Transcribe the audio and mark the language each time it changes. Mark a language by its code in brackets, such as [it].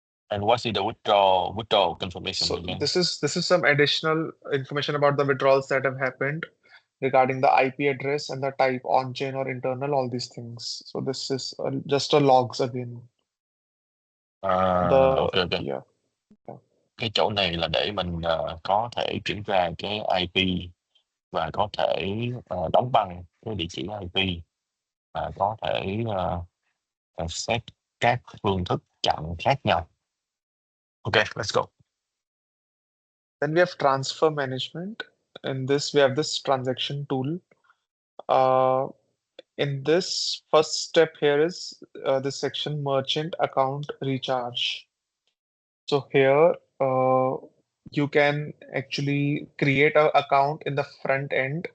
[en] And what's the withdrawal confirmation So again? this is some additional information about the withdrawals that have happened regarding the IP address and the type, on-chain or internal, all these things. So this is just a logs again. The Ok. yeah. [vi] Cái chỗ này là để mình có thể kiểm tra cái IP và có thể đóng băng cái địa chỉ IP và có thể set các phương thức chặn khác nhau. [en] Ok, let's go. Then we have transfer management. In this, we have this transaction tool. In this first step here is this section merchant account recharge. So here you can actually create an account in the front end.